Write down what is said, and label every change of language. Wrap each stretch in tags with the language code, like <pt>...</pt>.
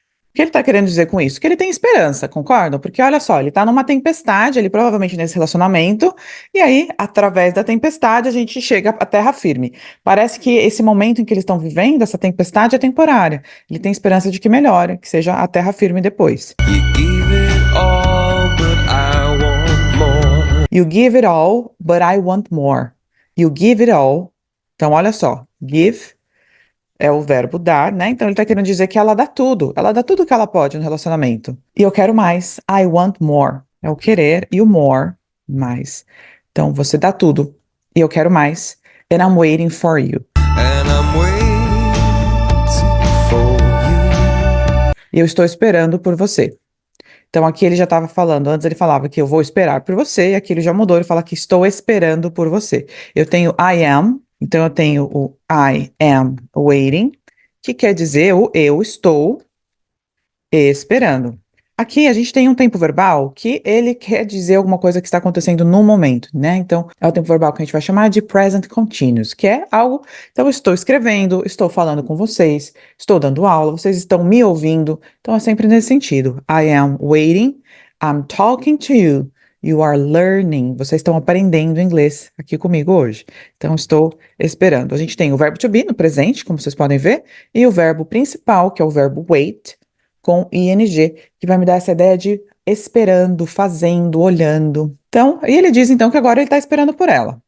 <pt>O que ele está querendo dizer com isso? Que ele tem esperança, concordam? Porque olha só, ele está numa tempestade, ele provavelmente nesse relacionamento, e aí, através da tempestade, a gente chega à terra firme. Parece que esse momento em que eles estão vivendo, essa tempestade é temporária. Ele tem esperança de que melhore, que seja a terra firme depois.</pt> <en>You give it all, but I want more. You give it all, but I want more. You give it all.</en> <pt>Então, olha só, give é o verbo dar, né? Então ele tá querendo dizer que ela dá tudo que ela pode no relacionamento. E eu quero mais,</pt> <en>I want more.</en> <pt>É o querer e o more, mais. Então você dá tudo e eu quero mais.</pt> <en>And I'm waiting for you. And I'm waiting for you.</en> <pt>E eu estou esperando por você. Então aqui ele já estava falando, antes ele falava que eu vou esperar por você, e aqui ele já mudou, ele fala que estou esperando por você. Eu tenho I am, então eu tenho o</pt> <en>I am waiting,</en> <pt>que quer dizer o eu estou esperando. Aqui a gente tem um tempo verbal que ele quer dizer alguma coisa que está acontecendo no momento, né? Então é o tempo verbal que a gente vai chamar de present continuous, que é algo. Então eu estou escrevendo, estou falando com vocês, estou dando aula, vocês estão me ouvindo. Então é sempre nesse sentido.</pt> <en>I am waiting, I'm talking to you, you are learning.</en> <pt>Vocês estão aprendendo inglês aqui comigo hoje. Então estou esperando. A gente tem o verbo to be no presente, como vocês podem ver, e o verbo principal, que é o verbo wait, com ing, que vai me dar essa ideia de esperando, fazendo, olhando. Então, e ele diz então que agora ele está esperando por ela.</pt>